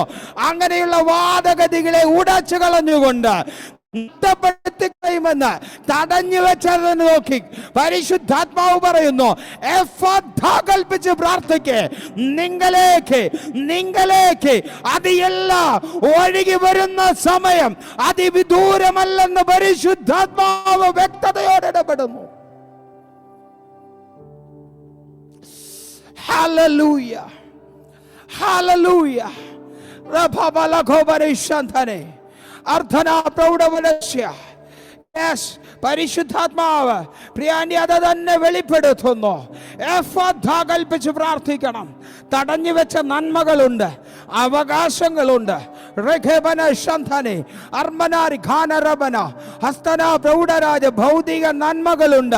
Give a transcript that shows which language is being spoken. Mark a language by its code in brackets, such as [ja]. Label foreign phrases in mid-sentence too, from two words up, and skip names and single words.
[ml] അങ്ങനെയുള്ള വാദഗതികളെ ഉടച്ചു കളഞ്ഞുകൊണ്ട് നഷ്ടപ്പെടുത്തിക്കളയുമെന്ന് തടഞ്ഞു വെച്ചത് നോക്കി പരിശുദ്ധാത്മാവ് പറയുന്നു, കൽപ്പിച്ച് പ്രാർത്ഥിക്കേ, നിങ്ങളിലേക്ക് അതെല്ലാം ഒഴുകി വരുന്ന സമയം അതിവിദൂരമല്ലെന്ന് പരിശുദ്ധാത്മാവ് വ്യക്തതയോടെ ഇടപെടുന്നു. Hallelujah. Hallelujah. Rababala khobare shantane. Arthana പ്രൗഢവനസ്യ. Yes, പരിശുദ്ധാത്മാവ് പ്രിയാന്റി അത് തന്നെ വെളിപ്പെടുത്തുന്നു. കൽപ്പിച്ച് പ്രാർത്ഥിക്കണം. തടഞ്ഞു വെച്ച നന്മകളുണ്ട്, അവകാശങ്ങളുണ്ട്. ഭൗതിക നന്മകളുണ്ട്.